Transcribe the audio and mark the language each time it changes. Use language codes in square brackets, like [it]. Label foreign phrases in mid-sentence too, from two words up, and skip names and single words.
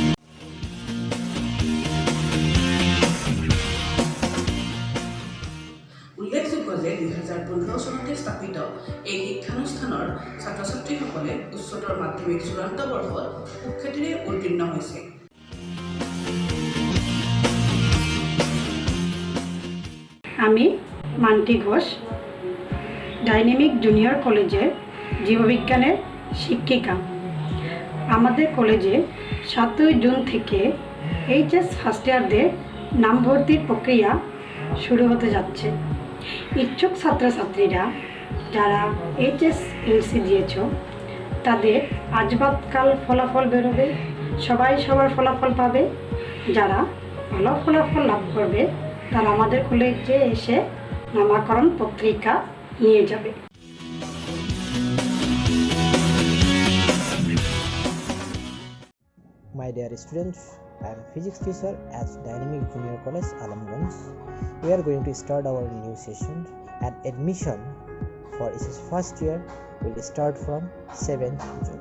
[as] উল্লেখযোগ্য যে 2015 চনতে স্থাপিত এই শিক্ষানুষ্ঠানৰ ছাত্ৰ ছাত্ৰীসকলে উচ্চতৰ মাধ্যমিক চূড়ান্ত বৰ্ষত সুখ্যাতিৰে উত্তীৰ্ণ হৈছে। [bn] আমি মান্টি ঘোষ ডাইনামিক জুনিয়র কলেজের জীববিজ্ঞানের শিক্ষিকা। আমাদের কলেজে 7 জুন থেকে [en] HS first years [bn] নাম ভর্তির প্রক্রিয়া শুরু হতে যাচ্ছে। ইচ্ছুক ছাত্রছাত্রীরা যারা এইচএসএলসি দিয়েছ তাদের আজ বাদ কাল ফলাফল বেরোবে, সবাই সবার ফলাফল পাবে। যারা ভালো ফলাফল লাভ করবে তারা আমাদের কলেজে এসে নামাকরণ পত্রিকা নিয়ে যাবে। [en] My dear students, I am physics teacher at Dynamic Junior College, Alamganj. We are going to start our new session, and admission for its first year will start from 7th June.